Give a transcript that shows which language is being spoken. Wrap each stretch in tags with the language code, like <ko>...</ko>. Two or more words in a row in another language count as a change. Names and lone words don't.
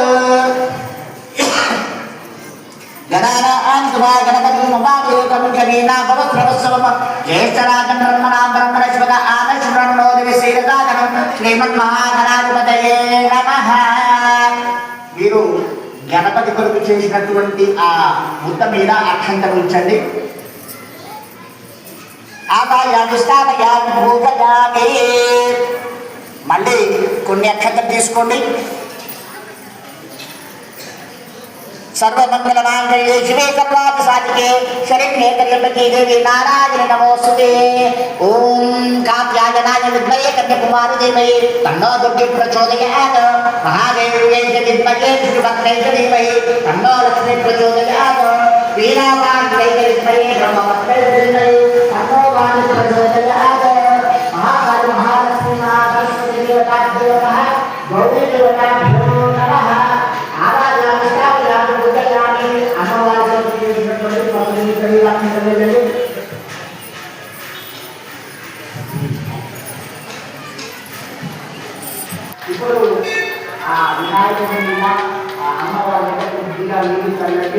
<sa>గణానాం త్వా గణపతిం ఉపాదేవం కవీనా భవత్రవస్సవం జ్యేష్ఠరాజం బ్రహ్మణాం బ్రహ్మణస్పద ఆనశ్వరణోదివి శ్రీరదాగణం శ్రీమన్మహాగణాధిపతయే నమః.</sa> <te>మీరు గణపతి కొరకు చేసినటువంటి ఆ ముద్ద మీద అక్షంతలు ఉంచండి. మళ్ళీ కొన్ని అక్షంతలు తీసుకోండి.</te> <sa>सर्वमंगलमांगल्ये शिवे सर्वार्थसाधिके शरण्ये त्र्यंबके देवी नारायणी नमोस्तुते. ओम कात्यायनाय विद्महे कन्याकुमारी धीमहि तन्नो दुर्गे प्रचोदयात्. महादेव्यै विद्महे विष्णुभद्रै धीमहि तन्नो लक्ष्मी प्रचोदयात्. वीणापाण्डै विद्महे ब्रह्मवत्यै धीमहि तन्नो वाणी प्रचोदयात्. महाकाली महालक्ष्मी महासरस्वती देवताभ्यो नमः. गौरी देवताभ्यो नमः.</sa> <te>ఇప్పుడు ఆ వినాయకుడి మీద అమ్మవారి బుద్ధిగా నీళ్ళు చల్లండి.</te>